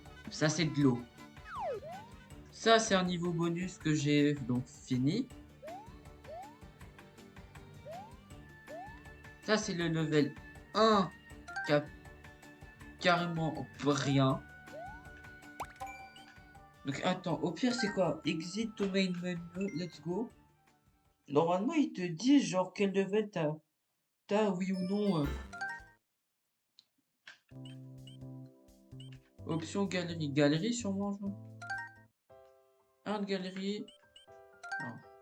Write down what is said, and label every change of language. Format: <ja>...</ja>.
<fr>Ça, c'est de l'eau. Ça, c'est un niveau bonus que j'ai donc fini. Ça, c'est le level 1 cap. carrément rien. Donc attends, au pire c'est quoi?</fr> <en>Exit to main menu, let's go.</en> <fr>Normalement il te dit genre quel level t'as oui ou non. Option galerie. Galerie sûrement genre. Art galerie. Non.</fr>